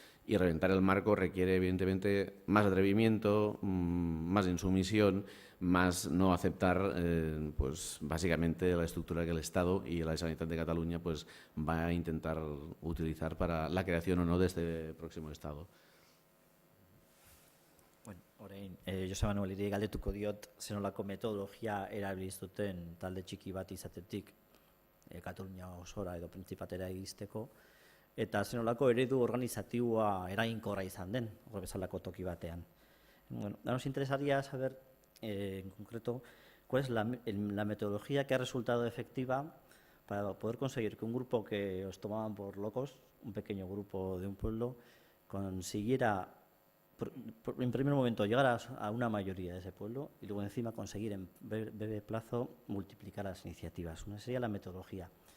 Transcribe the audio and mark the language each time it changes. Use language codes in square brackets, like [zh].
[es] Y reventar el marco requiere, evidentemente, más atrevimiento, más insumisión, más no aceptar, pues básicamente la estructura que el Estado y la Generalitat de Cataluña pues va a intentar utilizar para la creación o no de este próximo Estado. [eu] Bueno, orain, Joseba Manueliri galdetuko diot, zenolako metodologia erabiliz duten talde txiki bat izatetik Katalunia osora edo Printzipatera iristeko, eta zenolako eredu organizatiboa eraginkorra izan den, hor bezalako toki batean. [es] Bueno, nos interesaría saber, en concreto, cuál es la metodología que ha resultado efectiva para poder conseguir que un grupo que os tomaban por locos, un pequeño grupo de un pueblo, consiguiera, en primer momento, llegar a una mayoría de ese pueblo y luego encima conseguir en breve plazo multiplicar las iniciativas. Una sería la metodología.